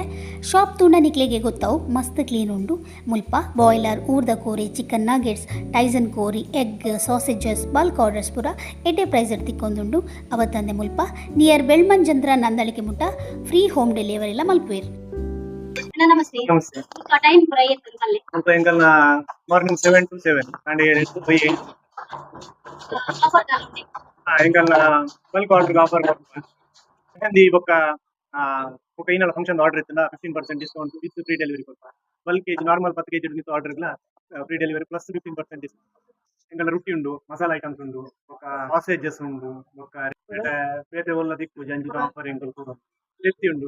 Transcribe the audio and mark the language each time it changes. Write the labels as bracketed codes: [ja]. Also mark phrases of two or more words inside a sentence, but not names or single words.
[tcy] ಶಾಪ್ ತೂಂಡ ನಿಕ್ಲೆಗೆ ಗೊತ್ತಾವು ಮಸ್ತ್ ಕ್ಲೀನ್ ಉಂಡು. ಮುಲ್ಪ ಬಾಯ್ಲರ್, ಊರ್ದ ಕೋರಿ, [en] chicken nuggets, [tcy] ಟೈಸನ್ ಕೋರಿ, ಎಗ್, ಸಾಸೇಜಸ್, [en] bulk orders [tcy] ಪೂರ ಎಡ್ಡೆ ಪ್ರೈಸ್ ತಿಕ್ಕೊಂದುಂಡು. ಅವತ್ತಂದೆ ಮುಲ್ಪ ನಿಯರ್ ಬೆಳ್ಮಂಜಂದ್ರ ನಂದಳಿಕೆ ಮುಟ್ಟ [en] free home delivery [tcy] ಎಲ್ಲ ಮಲ್ಪುವೇರು. ನಮಸ್ತೆ. ನಮಸ್ತೆ. ಟೈಮ್ ಪೂರ ಏತ್ ಅಲ್ಲೇ ಅಂತ ಎಂಕಲ್ನ [en] morning 7 to 7 and 8 to 8. [tcy] ಆಫರ್ ಕಾಲುಂಡೆ. ಎಂಕಲ್ನ [en] bulk order offer [tcy] ಯಾಕಂದ್ರೆ ಬೊಕ್ಕ ಬೊಕ್ಕ ಏನಲ್ಲ [en] function order [tcy] ಇತ್ತಂದ [en] 15% discount with free delivery [tcy] ಕೊಡ್ಪ. ಬಲ್ಕ್ ಕೆಜಿ ನಾರ್ಮಲ್ 10 kg ನಿಂತು ಆರ್ಡರ್ ಇಲ್ಲ [en] free delivery plus 15% discount. [tcy] ಎಂಕಲ್ನ ರೊಟ್ಟಿ ಉಂಡು, [en] masala items [tcy] ಉಂಡು, ಬೊಕ್ಕ ಸಾಸೇಜಸ್ ಉಂಡು, ಬೊಕ್ಕ ಪೇತೆ ಒಲ್ಲ ದಿಕ್ಕು ಜಂಜಿ ಆಫರ್ ಎಂಕಲ್ ಕೂಡ ಲೆಫ್ಟಿ ಉಂಡು.